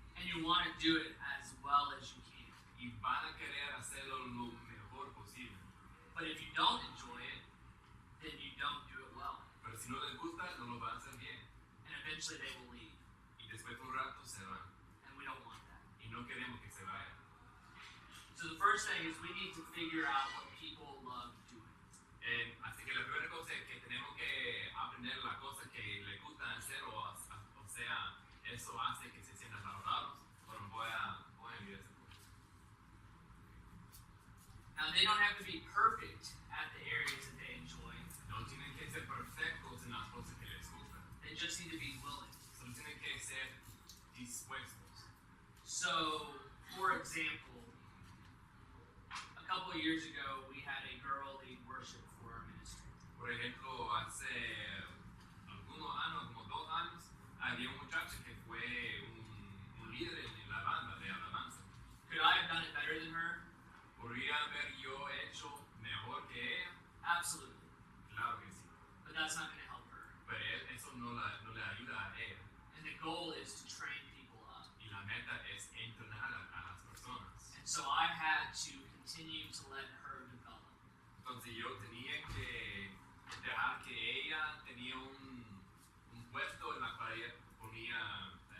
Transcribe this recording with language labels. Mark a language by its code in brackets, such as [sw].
[en] And you want to do it as well as you can. [es] Y van a querer hacerlo lo mejor posible. [en] But if you don't enjoy it, then you don't do it well. [es] Pero si no les gusta, no lo van a hacer bien. [en] And eventually they will leave. [es] Y después de un rato se van. [en] And we don't want that. [es] Y no queremos que se vayan. [en] So the first thing is we need to figure out what people love doing. [es] Así que la primera cosa es que tenemos que aprender la cosa que les gusta hacer, o sea, eso hace que se sientan valorados. Bueno, voy a enviar ese punto. [en] Now they don't have to be perfect at the areas that they enjoy. [es] No tienen que ser perfectos en las cosas que les gustan. [en] They just need to be willing. [es] Solo tienen que ser dispuestos. [en] So, for example, a couple of years ago, we had a girl lead worship for our ministry. [es] Por ejemplo, hace algunos años, como 2 años, había un muchacho que fue un líder en la banda de alabanza. [en] Could I have done it better than her? [es] ¿Podría haber yo hecho mejor que ella? [en] Absolutely. [es] Claro que sí. [en] But that's not going to help her. [es] Pero eso no le ayuda a ella. [en] And the goal is to train people up. [es] Y la meta es entrenar a las personas. [en] And so I had to continue to let her develop. [es] Entonces yo tenía que dejar que ella tenía un puesto en la cual ella podría